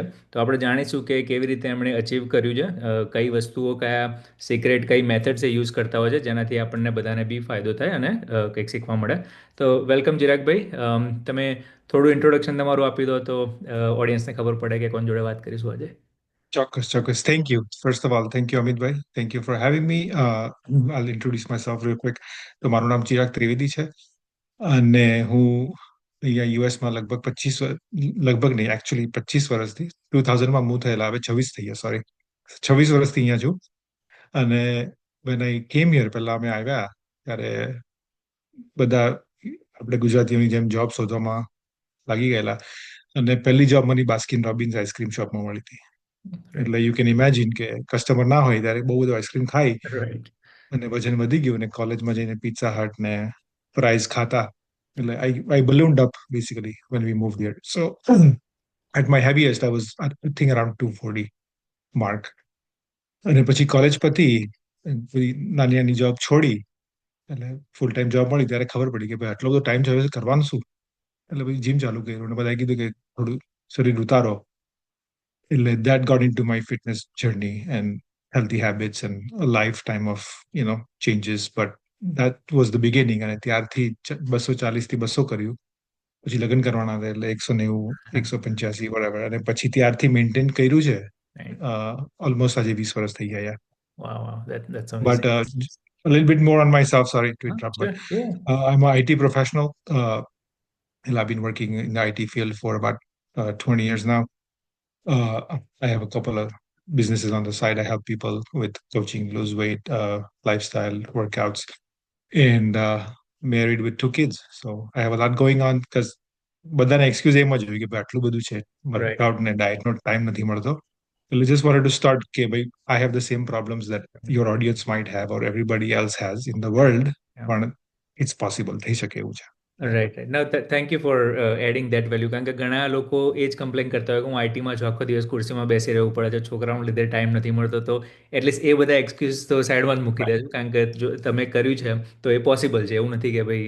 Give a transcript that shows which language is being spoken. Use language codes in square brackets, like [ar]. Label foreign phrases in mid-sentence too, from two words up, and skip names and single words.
[gu] તો આપણે જાણીશું કે કેવી રીતે એમણે અચીવ કર્યું છે, કઈ વસ્તુઓ, કયા સિક્રેટ, કઈ મેથડ્સ એ યુઝ કરતા હોય છે જેનાથી આપણને બધાને બી ફાયદો થાય અને કંઈક શીખવા મળે. તો વેલકમ ચિરાગભાઈ. તમે થોડું ઇન્ટ્રોડક્શન તમારું આપી દો તો ઓડિયન્સને ખબર પડે કે કોણ જોડે વાત કરીશું આજે. [en] Choccus, Choccus. Thank you. First of all, thank you, Amit bhai. Thank you for having me. I'll introduce myself real quick. [gu] તો મારું નામ ચિરાગ ત્રિવેદી છે અને હું અહીંયા યુએસમાં લગભગ લગભગ નહીં, એકચ્યુઅલી 25 વર્ષથી 2000માં મૂવ થયેલા, હવે 26 થઈ ગયા, સોરી, 26 વર્ષથી અહીંયા છું. અને [en] when I came here, [gu] પહેલા અમે આવ્યા ત્યારે બધા આપણે ગુજરાતીઓની જેમ જોબ શોધવામાં લાગી ગયેલા, અને પહેલી જોબ મને બાસ્કિન રોબિન્સ આઈસ્ક્રીમ શોપમાં મળી હતી. [en] રાઈટ. [gu] એટલે [en] you can imagine [gu] કે કસ્ટમર ના હોય ત્યારે બહુ બધું આઈસ્ક્રીમ ખાઈ [en] રાઈટ. [gu] અને વજન વધી ગયું, અને કોલેજમાં જઈને પિઝા હટ ને ફ્રાઈઝ ખાતા. એટલે [en] આઈ ballooned up basically when we moved here. So at my heaviest I was, I think, around 240 mark. [gu] અને પછી કોલેજ પતી, પછી નાની નાની જોબ છોડી, એટલે [en] full time job [gu] મળી ત્યારે ખબર પડી કે ભાઈ આટલો બધો ટાઈમ છે, હવે કરવાનું શું. એટલે પછી જીમ ચાલુ કર્યું, અને બધાએ કીધું કે થોડું શરીર ઉતારો. એટલે [en] that got into my fitness journey and healthy habits and a lifetime of changes. But that was the beginning. [gu] અને ત્યારથી 240 થી 200 કર્યું. પછી લગ્ન કરવાના હતા એટલે 190, 185 બરાબર, અને પછી ત્યારથી મેન્ટેન કર્યું છે. [en] રાઈટ. [gu] ઓલમોસ્ટ આજે 20 વર્ષ થઈ ગયા. વાહ વાહ, [en] that's But amazing. a little bit more on myself, sorry to [gu] હા, [en] interrupt, but sure. Yeah. I'm an IT professional. And I've been working in the IT field for about 20 years now. I have a couple of businesses on the side. I help people with coaching, lose weight, lifestyle, workouts, and married with 2 kids. So I have a lot going on because [gu] બધાને એક્સક્યુઝ એમ જ હોય કે ભાઈ આટલું બધું છે, [en] Right. [gu] વર્કઆઉટ ને ડાયટનો ટાઈમ નથી મળતો. [en] એટલે just wanted to start [gu] કે ભાઈ [en] I have the same problems that your audience might have or everybody else has in the world, Yeah. પણ it's possible, [gu] થઈ શકે એવું છે. [en] Right right. [gu] ના, [en] thank you for adding that value, [gu] કારણ કે ઘણા લોકો એ જ કમ્પ્લેન કરતા હોય કે હું આઈટીમાં છું, આખો દિવસ ખુરશીમાં બેસી રહેવું પડે છે, છોકરાઓને લીધે ટાઈમ નથી મળતો. તો એટલીસ્ટ એ બધા એક્સક્યુઝ તો સાઈડમાં જ મૂકી દેજો, કારણ કે જો તમે કર્યું છે તો એ પોસિબલ છે, એવું નથી કે ભાઈ